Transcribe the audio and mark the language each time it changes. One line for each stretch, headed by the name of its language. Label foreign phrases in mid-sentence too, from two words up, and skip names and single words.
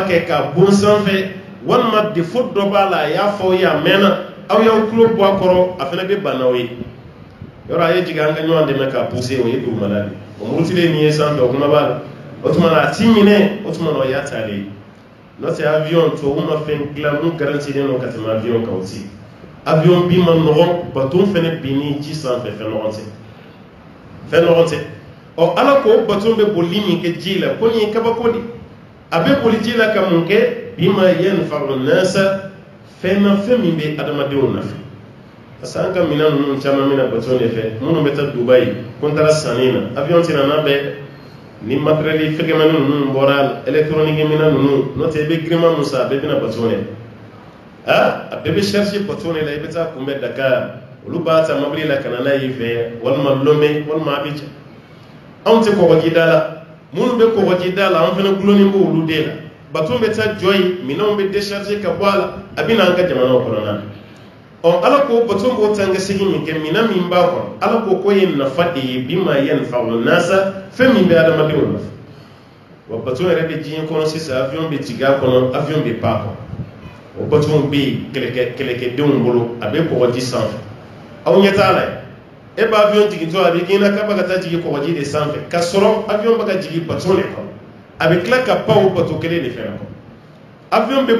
Bambara: kɛ k'a bon sanfɛ walima défaut dɔ b'a la a y'a fɔ aw ye a mɛnna aw y'aw tulo bɔ a kɔrɔ a fana bɛ ban n'aw ye yɔrɔ a ye jigin an ka ɲɔgɔn dɛmɛ k'a pousser o ye dugumala de o murutilen nin ye sanfɛ o kuma b'a la o tuma na a t'i minɛ o tuma na o y'a taalen ye n'o tɛ avion tubabu ma fɛn dilan mun garantilen don ka tɛmɛ avion kan o ti avion bin ma nɔgɔn baton fana binni ji sanfɛ fɛn nɔgɔn tɛ ɔ ala ko baton bɛ boli min kɛ ji la ko nin ye kabako de a bɛ boli ji la ka mun kɛ
Arabic: بما ينفع الناس
Bambara: fɛn na fɛn min bɛ adamadenw nafa parce que an ka minɛn ninnu caman bɛna baton de fɛ minnu bɛ taa Dubayi ko n taara sanni na avion tɛna n'a bɛɛ ni matériel fɛgɛmani ninnu bɔra électronique minɛn ninnu n'o tɛ i bɛ girinman mun san a bɛɛ bɛna baton de a bɛɛ bɛ charger baton de la i bɛ taa kunbɛn Dakar olu b'a ta mobili la ka na n'a ye fɛ walima Lomé walima Abidjan anw tɛ kɔgɔjida la minnu bɛ kɔgɔjida la an fana gulonnen b'o olu de la baton bɛ taa jɔ yen minɛnw bɛ décharger ka bɔ a la a bɛ na an ka jamanaw kɔnɔna na ɔ ala ko baton b'o tan ka segin min kɛ minɛn min b'a kɔnɔ ala ko ye nafa de ye
Arabic: بما ينفع الناس
Bambara: fɛn min bɛ adamadenw nafa wa baton yɛrɛ bɛ diɲɛ kɔnɔ sisan avion bɛ jigin a kɔnɔ avion bɛ pan a kɔnɔ o baton bɛ yen kɛlɛkɛdenw bolo a bɛ kɔgɔji sanfɛ aw ɲɛ t'a la e b'a avion jigintɔ a bɛ k'i na k'a bɛ ka taa jigin kɔgɔji de sanfɛ ka sɔrɔ avion bɛ ka jigin baton de kɔnɔ a bɛ tila ka pan o baton kelen de fɛnɛ kɔnɔ avion bɛ